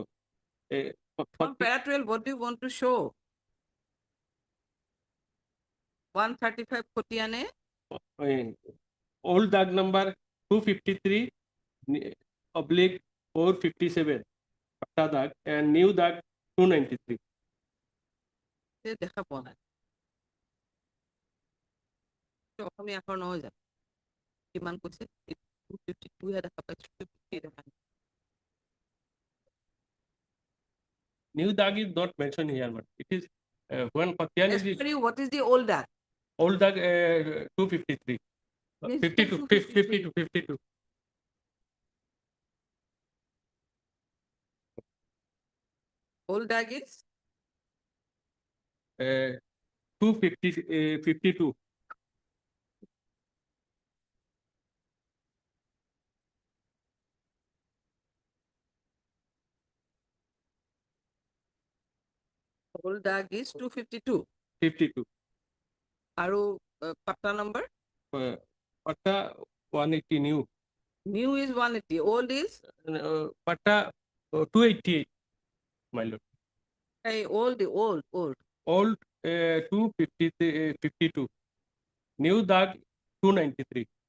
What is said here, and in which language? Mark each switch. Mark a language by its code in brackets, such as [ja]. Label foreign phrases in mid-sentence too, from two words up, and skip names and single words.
[en] On para 12, what do you want to show? 135 Kotiane? Old dag number 253 oblique 457 patta dag and new dag 293. [as] দেখা পোৱা নাই অসমীয়া আখৰ নহয় জানো কিমান কৈছে 252 হে দেখা পাইছো 250 দেখা নাই [en] New dag is not mentioned here, but it is when Kotian As is per you, what is the old dag? old dag 253. Yes, 52, 52, 52. Old dag is 250, 52. old dag is 252 52. [as] আৰু [en] patta number Patta 180 new. new is 180 old is Patta 288, my lord. hey old Old 250, 52. New dag 293.